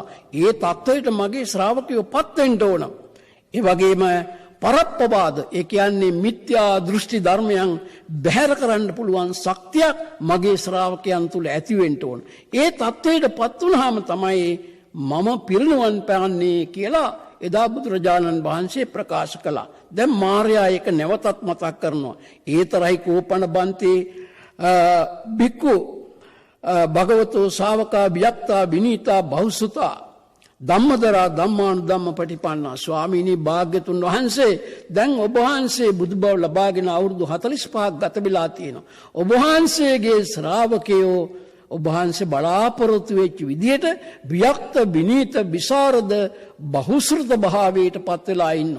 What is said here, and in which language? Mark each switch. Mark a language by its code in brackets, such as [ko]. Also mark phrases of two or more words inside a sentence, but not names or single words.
[si] ඒ தത്വයට මගේ ශ්‍රාවකයෝ පත් වෙන්න ඕන. ඒ වගේම පරප්පවාද, ඒ කියන්නේ මිත්‍යා දෘෂ්ටි ධර්මයන් බැහැර කරන්න පුළුවන් ශක්තියක් මගේ ශ්‍රාවකයන් තුල ඇති වෙන්න ඕන. ඒ தത്വයට පත් වුණාම තමයි මම පිරිනුවන් පාන්නේ කියලා එදා බුදුරජාණන් වහන්සේ ප්‍රකාශ කළා. දැන් මාර්යා ඒක නැවතත් මතක් කරනවා. [pi] ඒතරයි කෝපන බන්තේ බික්කු භගවතෝ ශාවකා වියක්තා විනීතා බහුසුතා ධම්මදරා ධම්මානු ධම්ම පටිපන්නා. [si] ස්වාමීනි භාග්‍යතුන් වහන්සේ දැන් ඔබ වහන්සේ බුදුබව ලබාගෙන අවුරුදු 45ක් ගත වෙලා තියෙනවා. ඔබ වහන්සේගේ ශ්‍රාවකයෝ ඔබ වහන්සේ බලාපොරොත්තු වෙච්ච විදියට වියක්ත විනීත විසරද බහුශ්‍රත භාවයට පත් වෙලා ඉන්නවා.